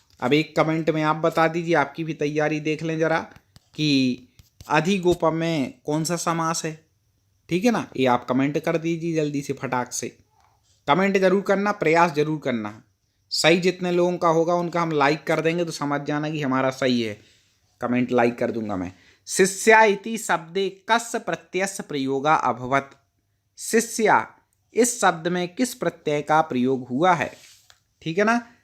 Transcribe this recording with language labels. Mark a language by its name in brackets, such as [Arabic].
[Hindi] अब एक कमेंट में आप बता दीजिए, आपकी भी तैयारी देख लें जरा कि अधिगोपम में कौन सा समास है। ठीक है ना। ये आप कमेंट कर दीजिए जल्दी से, फटाक से कमेंट जरूर करना, प्रयास जरूर करना। सही जितने लोगों का होगा उनका हम लाइक कर देंगे, तो समझ जाना कि हमारा सही है। कमेंट लाइक कर दूंगा मैं। [Sanskrit] शिष्या इति शब्दे कस्य प्रत्ययस्य प्रयोगा अभवत। [Hindi] शिष्या इस शब्द में किस प्रत्यय का प्रयोग हुआ है। ठीक है ना।